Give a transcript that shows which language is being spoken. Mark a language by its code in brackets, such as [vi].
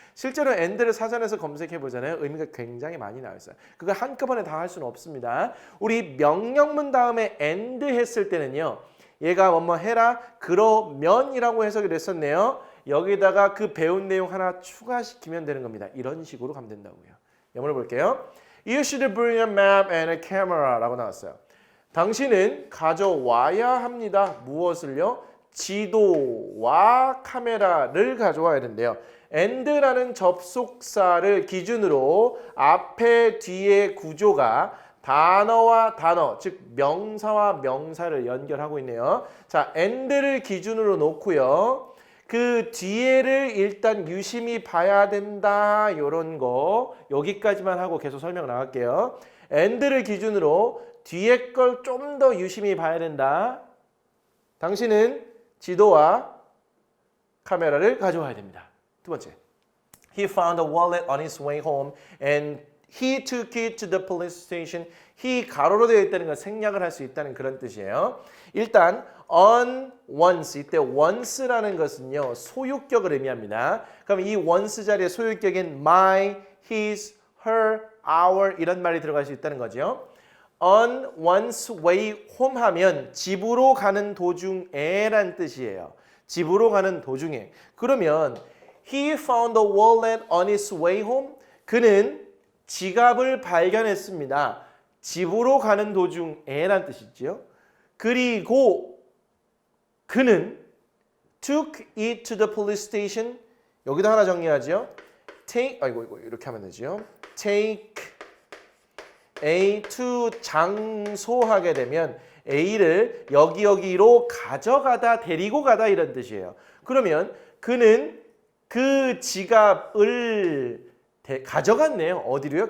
[ko] 실제로 and를 사전에서 검색해 보잖아요. 의미가 굉장히 많이 나와 있어요. 그거 한꺼번에 다 할 수는 없습니다. 우리 명령문 다음에 and 했을 때는요. 얘가 뭐뭐 해라, 그러면이라고 해석이 됐었네요. 여기다가 그 배운 내용 하나 추가시키면 되는 겁니다. 이런 식으로 가면 된다고요. 영어로 볼게요. [en] You should bring a map and a camera [ko] 라고 나왔어요. 당신은 가져와야 합니다. 무엇을요? 지도와 카메라를 가져와야 된대요. and라는 접속사를 기준으로 앞에 뒤에 구조가 단어와 단어, 즉 명사와 명사를 연결하고 있네요. 자, and를 기준으로 놓고요. 그 뒤에를 일단 유심히 봐야 된다. 이런 거 여기까지만 하고 계속 설명 나갈게요. and를 기준으로 뒤에 걸 좀 더 유심히 봐야 된다. 당신은 지도와 카메라를 가져와야 됩니다. 두 번째. [en] He found a wallet on his way home and he took it to the police station. [ko] he 가로로 되어 있다는 건 생략을 할 수 있다는 그런 뜻이에요. 일단 on once, 이때 once라는 것은요. 소유격을 의미합니다. 그럼 이 once 자리에 소유격인 my, his, her, our 이런 말이 들어갈 수 있다는 거죠. on one's way home 하면 집으로 가는 도중에란 뜻이에요. 집으로 가는 도중에. [en] 그러면 he found a wallet on his way home. [ko] 그는 지갑을 발견했습니다. 집으로 가는 도중에란 뜻이죠. 그리고 그는 [en] took it to the police station. [ko] 여기도 하나 정리하죠. take, 아이고 이렇게 하면 되죠. take A to 장소하게 되면 A를 여기로 가져가다, 데리고 가다 이런 뜻이에요. 그러면 그는 그 지갑을 가져갔네요. 어디로요?